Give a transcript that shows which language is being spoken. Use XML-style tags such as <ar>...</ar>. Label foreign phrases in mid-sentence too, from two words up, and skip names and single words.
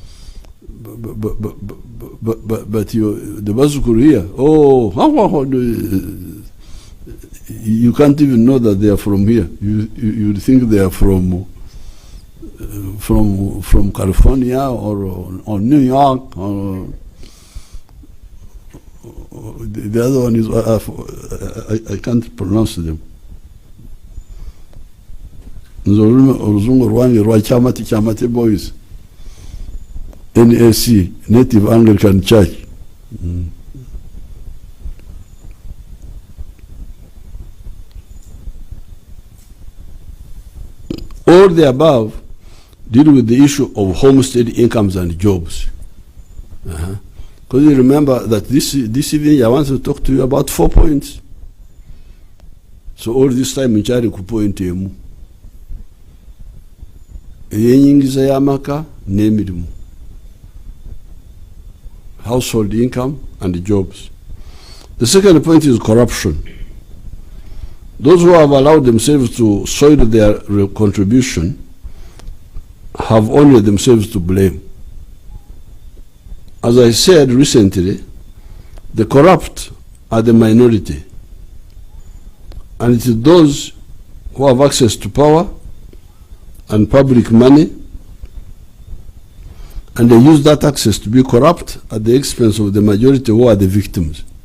<en>But the Bazukuru here, you can't even know that they are from here. You think they are from California or New York or the other one is I can't pronounce them.</en> <nyn>Oruzungu rwange rwa Chamati Boys, NAC, Native Anglican Church.</nyn> <en>All the above deal with the issue of homestead incomes and jobs. Because you remember that this evening I want to talk to you about 4 points. So all this time in Chari</en> <nyn>ku point emu. Eyenyingiza y'amaka n'emirimu.</nyn> <en>Household income and jobs. The second point is corruption. Those who have allowed themselves to soil their contribution have only themselves to blame. As I said recently, the corrupt are the minority, and it is those who have access to power and public money, and they use that access to be corrupt at the expense of the majority who are the victims.</en>